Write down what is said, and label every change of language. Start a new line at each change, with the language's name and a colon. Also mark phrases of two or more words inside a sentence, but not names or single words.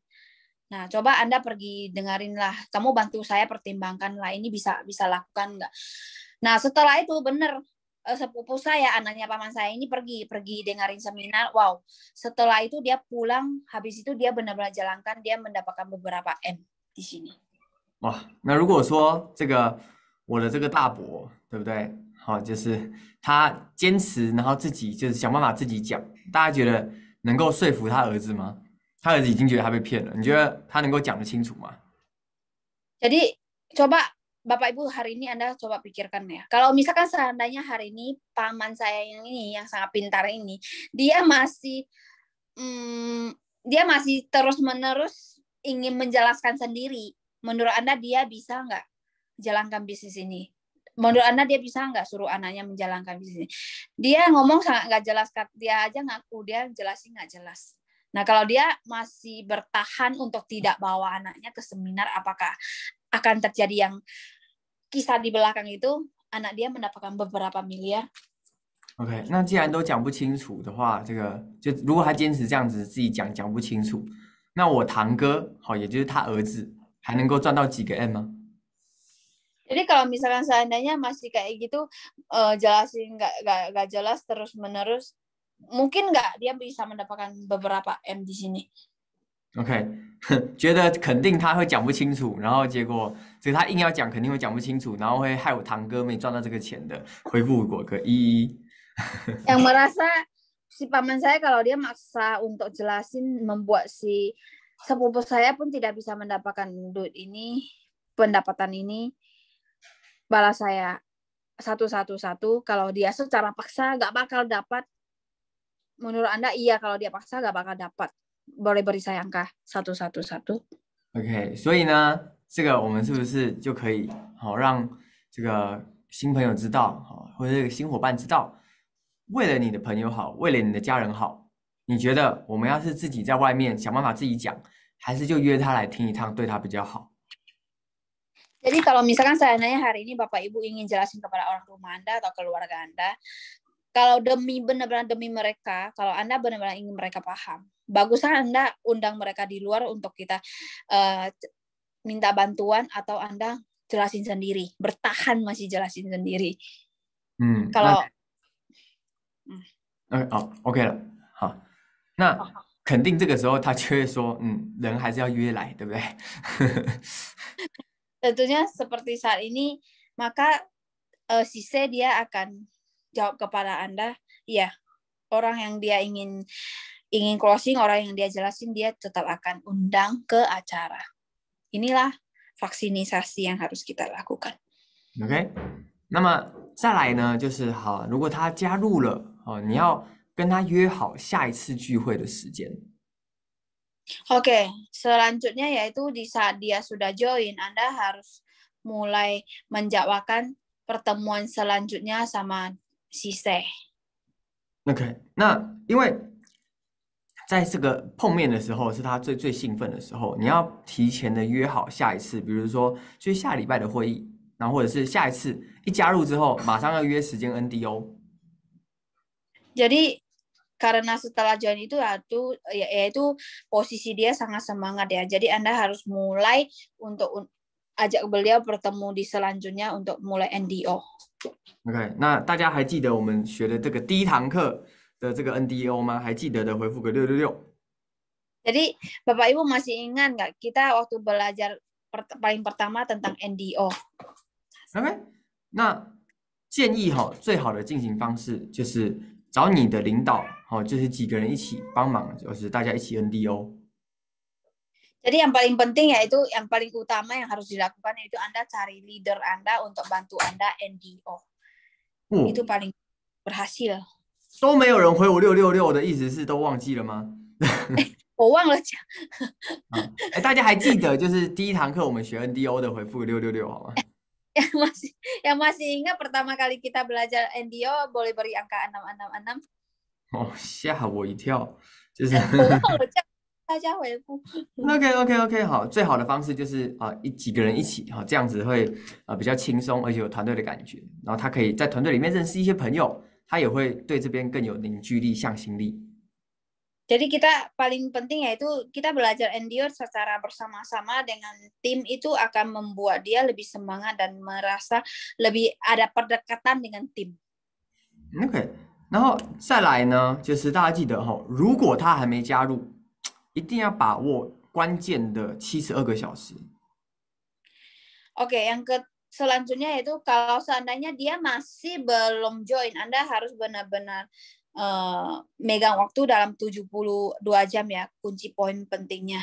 Indonesian: Nah, coba Anda pergi dengarin lah. Kamu bantu saya pertimbangkan lah, ini bisa lakukan nggak? Nah, setelah itu benar sepupu saya, anaknya paman saya ini pergi dengarin seminar. Wow, setelah itu dia pulang, habis itu dia benar-benar jalankan, dia mendapatkan beberapa M di sini.
Chinese: 哇，那如果说这个我的这个大伯，对不对？好，就是他坚持，然后自己就是想办法自己讲，大家觉得能够说服他儿子吗？他儿子已经觉得他被骗了，你觉得他能够讲得清楚吗？
Indonesian: Jadi coba Bapak Ibu hari ini Anda coba pikirkan ya. Kalau misalkan seandainya hari ini paman saya yang sangat pintar ini, dia masih terus-menerus ingin menjelaskan sendiri. Menurut Anda dia bisa nggak jalankan bisnis ini? Menurut Anda dia bisa nggak suruh anaknya menjalankan bisnis ini? Dia ngomong sangat nggak jelas, dia aja ngaku dia jelasin nggak jelas. Nah, kalau dia masih bertahan untuk tidak bawa anaknya ke seminar, apakah akan terjadi yang kisah di belakang itu, anak dia mendapatkan beberapa miliar?
Chinese: OK，那既然都讲不清楚的话，这个就如果他坚持这样子自己讲不清楚，那我堂哥好，也就是他儿子，还能够赚到几个 M 吗？
Indonesian: Jadi kalau misalkan seandainya masih kayak gitu jelasin nggak jelas terus menerus, mungkin nggak dia bisa mendapatkan beberapa M di sini.
Chinese: OK，觉得肯定他会讲不清楚，然后结果这个他硬要讲，肯定会讲不清楚，然后会害我堂哥没赚到这个钱的，回复我个一。
Indonesian: Yang merasa si paman saya kalau dia maksa untuk jelasin membuat si sepupu saya pun tidak bisa mendapatkan duit ini, pendapatan ini, balas saya satu. Kalau dia secara paksa nggak bakal dapat. Menurut Anda iya, kalau dia paksa nggak bakal dapat. Boleh beri saya angka 111.
Chinese: OK，所以呢，这个我们是不是就可以好让这个新朋友知道，好，或者这个新伙伴知道，为了你的朋友好，为了你的家人好，你觉得我们要是自己在外面想办法自己讲，还是就约他来听一趟，对他比较好？
Indonesian: Jadi kalau misalkan seandainya hari ini Bapak Ibu ingin jelasin kepada orang rumah Anda atau keluarga Anda, kalau benar-benar demi mereka, kalau Anda benar-benar ingin mereka paham, baguslah Anda undang mereka di luar untuk kita minta bantuan atau Anda jelasin sendiri, bertahan masih jelasin sendiri.
Chinese: kalau ，OK 了，好，那肯定这个时候他就会说，人还是要约来，对不对？
Indonesian: Tentunya seperti saat ini, maka si C dia akan jawab kepada Anda, ya, orang yang dia ingin closing, orang yang dia jelasin, dia tetap akan undang ke acara. Inilah vaksinisasi yang harus kita lakukan.
Chinese: OK， 那么再来呢，就是好，如果他加入了，你要跟他约好下一次聚会的时间。
Indonesian: Oke, selanjutnya yaitu di saat dia sudah join, Anda harus mulai menjadwalkan pertemuan selanjutnya sama si C.
Chinese: OK， 那因为在这个碰面的时候是他最兴奋的时候，你要提前的约好下一次，比如说就是下礼拜的会议，然后或者是下一次一加入之后，马上要约时间 NDO。
Indonesian: Jadi karena setelah join itu yaitu posisi dia sangat semangat ya. Jadi Anda harus mulai untuk ajak beliau bertemu di selanjutnya untuk mulai NDO.
Chinese: OK， 那大家还记得我们学的这个第一堂课的这个 NDO 吗？还记得的回复个666。
Indonesian: Jadi Bapak Ibu masih ingat nggak kita waktu belajar paling pertama tentang NDO?
Chinese: OK， 那建议最好的进行方式就是找你的领导，就是几个人一起帮忙，就是大家一起 NDO。
Indonesian: Jadi yang paling penting yaitu yang paling utama yang harus dilakukan yaitu Anda cari leader Anda untuk bantu Anda NDO. Itu paling berhasil.
Chinese: 都没有人回我666的意思是都忘记了吗？我忘了讲。大家还记得就是第一堂课我们学 NDO 的回复666好吗？
Indonesian: yang masih ingat pertama kali kita belajar NDO boleh beri angka 666.
Chinese: 吓我一跳，就是我忘了叫大家回复。 OK， 好，最好的方式就是几个人一起，这样子会比较轻松，而且有团队的感觉，然后他可以在团队里面认识一些朋友，他也会对这边更有凝聚力、向心力。
Indonesian: Jadi kita paling penting yaitu kita belajar NDO secara bersama-sama dengan tim itu akan membuat dia lebih semangat dan merasa lebih ada pendekatan dengan tim.
Chinese: OK， 然后再来呢，就是大家记得如果他还没加入，一定要把握关键的72个小时。
Indonesian: Oke, yang selanjutnya yaitu kalau seandainya dia masih belum join, Anda harus benar-benar megang waktu dalam 72 jam ya, kunci poin pentingnya.